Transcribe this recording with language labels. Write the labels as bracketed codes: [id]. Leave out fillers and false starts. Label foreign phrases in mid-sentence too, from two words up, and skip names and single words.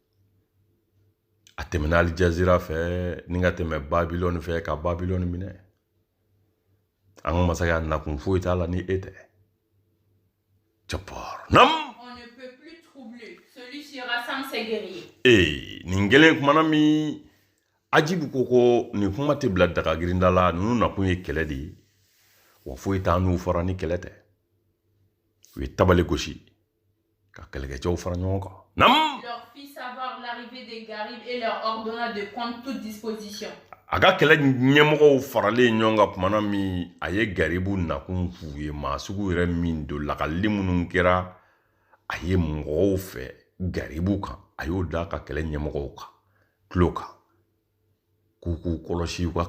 [bm] a tɛmɛna Alijazira fɛ ni ka tɛmɛ Babylone fɛ ka Babylone minɛ an ka masakɛ a nakun foyi t'a la ni e tɛ. Jabbar. Nam [fr] On ne peut plus troubler. Celui-ci rassemble ses guerriers. [bm] nin kelen kumana min Ajibu ko nin kuma tɛ bila daga girinda la ninnu nakun ye kɛlɛ de ye wa foyi t'a n'u fara ni kɛlɛ tɛ u ye tabale gosi ka kɛlɛkɛcɛw fara ɲɔgɔn kan. Nam [fr] Leur fit savoir l'arrivée des Garib et leur ordonna de prendre toute disposition. [bm] a ka kɛlɛ ɲɛmɔgɔw faralen ɲɔgɔn kan kumana min a ye Garibu nakun f'u ye maa sugu yɛrɛ min don lakalili minnu kɛra a ye mɔgɔw fɛ Garibu kan a y'o da ka kɛlɛ ɲɛmɔgɔw kan tulo kan k'u kɔlɔsi u ka